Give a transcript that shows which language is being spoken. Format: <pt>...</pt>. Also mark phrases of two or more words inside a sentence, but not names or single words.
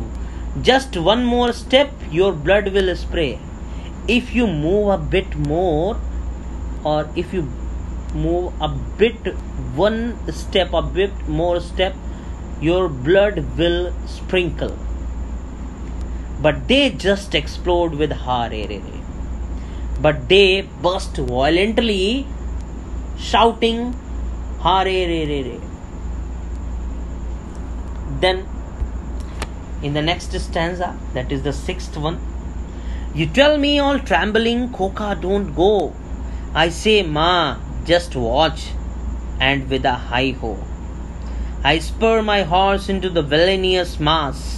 <en>Just one more step, your blood will spray. If you move a bit more, or if you move a bit more step, your blood will sprinkle. But they just explode with ha re re re. But they burst violently, shouting ha re re re re. Then in the next stanza, that is the sixth one, you tell me all trembling, Khoka, don't go. I say, Ma, just watch. And with a hi-ho, I spur my horse into the villainous mass.</en>